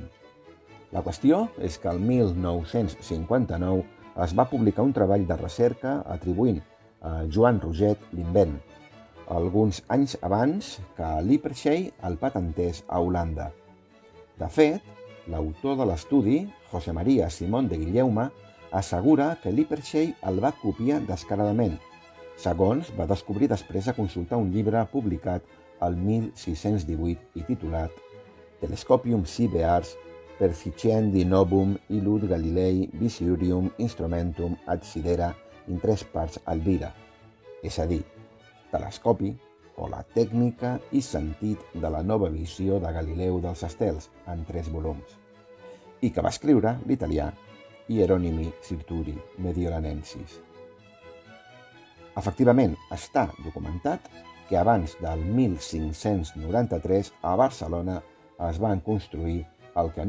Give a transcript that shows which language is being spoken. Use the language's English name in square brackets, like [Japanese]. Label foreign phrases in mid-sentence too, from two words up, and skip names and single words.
[Catalan] La qüestió és que el 1959 es va publicar un treball de recerca atribuint a Joan Roget l'invent, alguns anys abans que Lippershey el patentés a Holanda. De fet, l'autor de l'estudi, José María Simón de Guillaume, assegura que Lippershey el va copiar descaradament. Segons va descobrir després de consultar un llibre publicat el 1618 i titulat Telescopium sive ars perficienti novum illud Galilei visiurium instrumentum adsidera in 3 parts albira, és a dir, telescopi o la tècnica i sentit de la nova visió de Galileu dels estels en 3 volums, i que va escriure l'italià Hieronymi Sirturi Mediolanensis. Efectivament, està documentat que abans del 1593 a Barcelona es van construir el que